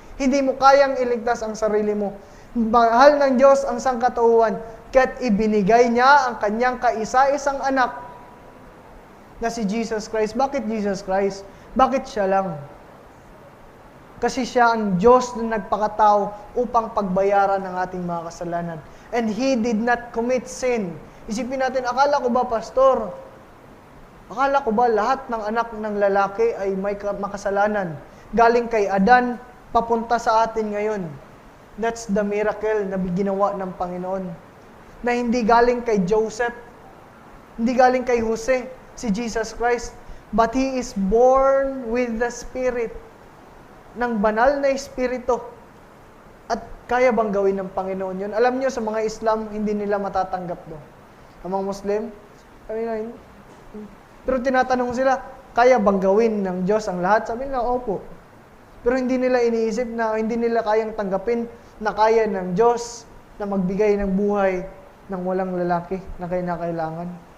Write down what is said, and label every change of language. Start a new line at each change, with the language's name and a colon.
Filipino: Hindi mo kayang iligtas ang sarili mo. Mahal ng Diyos ang sangkatauhan. Kaya't ibinigay niya ang kanyang kaisa-isang anak na si Jesus Christ. Bakit Jesus Christ? Bakit siya lang? Kasi siya ang Diyos na nagpakatao upang pagbayaran ng ating mga kasalanan.
English: And He did not commit sin.
Filipino: Isipin natin, akala ko ba, Pastor? Akala ko ba lahat ng anak ng lalaki ay may makasalanan? Galing kay Adan, papunta sa atin ngayon.
English: That's the miracle
Filipino: na ginawa ng Panginoon. Na hindi galing kay Joseph, hindi galing kay Jose, si Jesus Christ,
English: but He is born with the Spirit,
Filipino: ng banal na Espiritu. At kaya bang gawin ng Panginoon yun? Alam nyo, sa mga Islam, hindi nila matatanggap doon. Ang mga Muslim, sabi na, pero tinatanong sila, kaya bang gawin ng Diyos ang lahat? Sabi nila, opo. Pero hindi nila iniisip na hindi nila kayang tanggapin na kaya ng Diyos na magbigay ng buhay ng walang lalaki na kailangan.